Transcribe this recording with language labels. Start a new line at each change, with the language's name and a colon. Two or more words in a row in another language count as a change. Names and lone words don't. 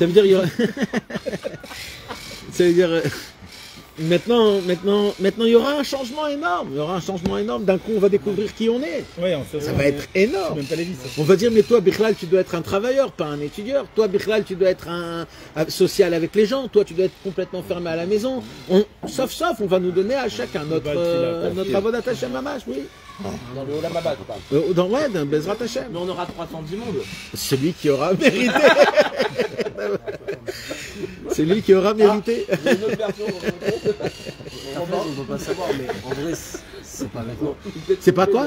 French: Ça veut dire, maintenant, il y aura un changement énorme. D'un coup, on va découvrir qui on est. Ouais, ça va être énorme. Même pas les vis, on va dire, mais toi, Bichlal, tu dois être un travailleur, pas un étudiant. Toi, Bichlal, tu dois être un social avec les gens. Toi, tu dois être complètement fermé à la maison. Sauf, on va nous donner à chacun notre
Hebrew: עבודת השם ממש,
French: oui. Dans le
Hebrew: עולם הבא,
French: tu parles.
Hebrew: Dans בעזרת השם.
French: Mais on aura 310 mondes. Celui qui aura mérité. C'est lui qui aura mérité. Il y a une autre version. En fait, on ne peut pas savoir, mais en vrai, c'est pas maintenant. C'est pas quoi?